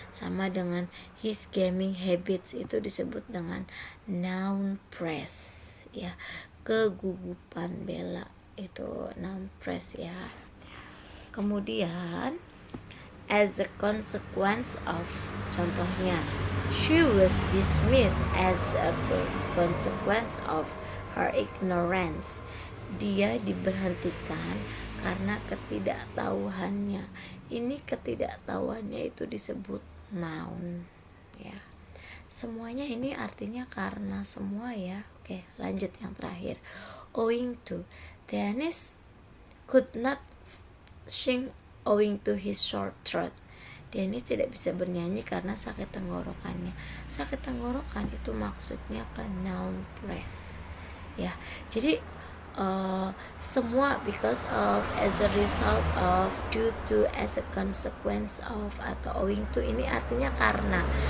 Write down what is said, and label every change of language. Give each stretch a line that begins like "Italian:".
Indonesian: Sama dengan
English: his gaming habits
Indonesian: itu disebut dengan noun phrase ya. Kegugupan Bella itu noun phrase ya. Kemudian
English: as a consequence of,
Indonesian: contohnya
English: she was dismissed as a consequence of her ignorance.
Indonesian: Dia diberhentikan karena ketidaktahuannya. Ini ketidaktahuannya itu disebut noun ya. Semuanya ini artinya karena semua ya. Oke, lanjut yang terakhir.
English: Owing to. Dennis could not sing owing to his short throat.
Indonesian: Dennis tidak bisa bernyanyi karena sakit tenggorokannya. Sakit tenggorokan itu maksudnya ke noun phrase ya. Jadi semua
English: because of, as a result of, due to, as a consequence of,
Indonesian: atau owing to ini artinya karena.